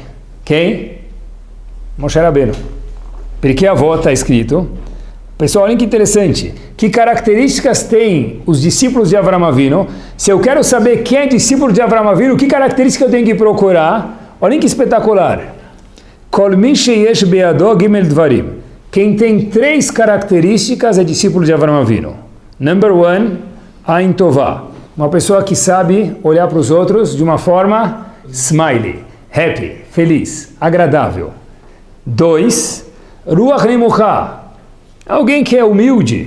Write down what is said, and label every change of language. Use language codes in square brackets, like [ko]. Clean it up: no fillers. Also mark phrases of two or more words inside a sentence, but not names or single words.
[pt] Quem? Moshe Rabbeinu. Pirkei Avot está escrito. Pessoal, olha que interessante. Que características têm os discípulos de Avraham Avinu? Se eu quero saber quem é discípulo de Avraham Avinu, que característica eu tenho que procurar? Olha que espetacular. [he] כל מי שיש בידו ג' דברים. [pt] Quem tem 3 características é discípulo de Avraham Avinu. [he] Number 1, עין טובה. [pt] Uma pessoa que sabe olhar para os outros de uma forma [en] smiley, happy, [pt] feliz, agradável. 2, [he] רוח נמוכה. [pt] Alguém que é humilde.